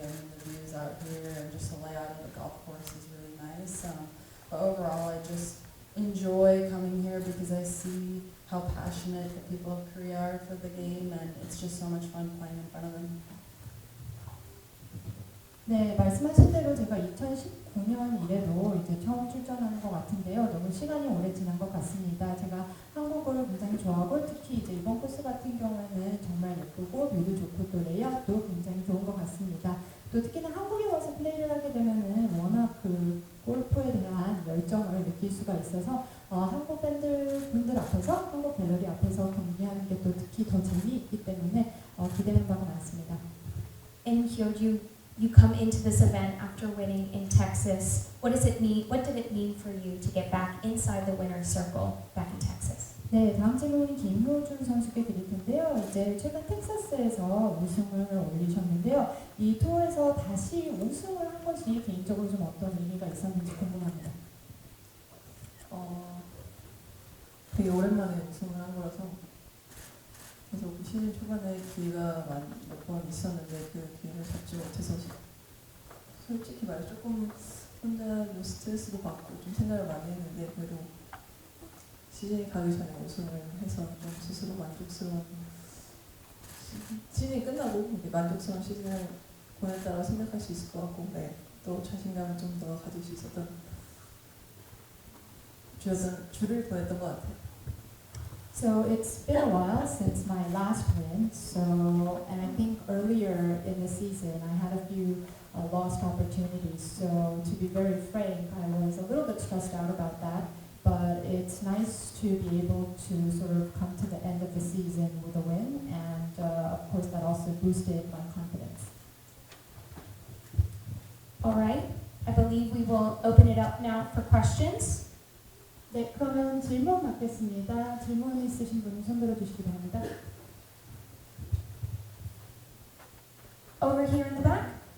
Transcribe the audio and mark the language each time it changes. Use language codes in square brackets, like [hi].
[en] I mean, the views out here and just the layout of the golf course is really nice. But overall, I just enjoy coming here because I see how passionate the people of Korea are for the game, and it's just so much fun playing in front of them. [ko] 네, 말씀하신 대로 제가 2019년 이래로 이제 처음 출전하는 것 같은데요. 너무 시간이 오래 지난 것 같습니다. 제가 한국어를 굉장히 좋아하고 특히 이제 이번 코스 같은 경우에는 정말 예쁘고 뷰도 좋고 또 레이아웃도 굉장히 좋은 것 같습니다. 또 특히나 한국에 와서 플레이를 하게 되면은 워낙 그 골프에 대한 열정을 느낄 수가 있어서 한국 분들 앞에서 한국 갤러리 앞에서 경기하는 게 또 특히 더 재미있기 때문에 기대하는 바가 많습니다. [en] In Hyo Joo, you come into this event after winning in Texas. What does it mean? What did it mean for you to get back inside the winner's circle back in Texas? [ko] 네, 다음 질문은 김효준 선수께 드릴 텐데요. 이제 최근 텍사스에서 우승을 올리셨는데요. 이 투어에서 다시 우승을 한 것이 개인적으로 좀 어떤 의미가 있었는지 궁금합니다. 되게 오랜만에 우승을 한 거라서 계속 시즌 초반에 기회가 몇 번 있었는데 그 기회를 잡지 못해서 솔직히 말해 조금 혼자 좀 스트레스도 받고 좀 생각을 많이 했는데 그래도 시즌이 가기 전에 우승을 해서 좀 스스로 만족스러운 시즌이 끝나고 만족스러운 시즌을 보냈다고 생각할 수 있을 것 같고 네, 또 자신감을 좀 더 가질 수 있었던 줄을 보냈던 것 같아요. [en] So it's been a while since my last win, and I think earlier in the season I had a few lost opportunities, so to be very frank, I was a little bit stressed out about that, but it's nice to be able to sort of come to the end of the season with a win, and of course that also boosted my confidence. All right, I believe we will open it up now for questions. [ko] 네, 그러면 질문 받겠습니다. 질문 있으신 분은 손 들어주시기 바랍니다. [en] Over here in the back.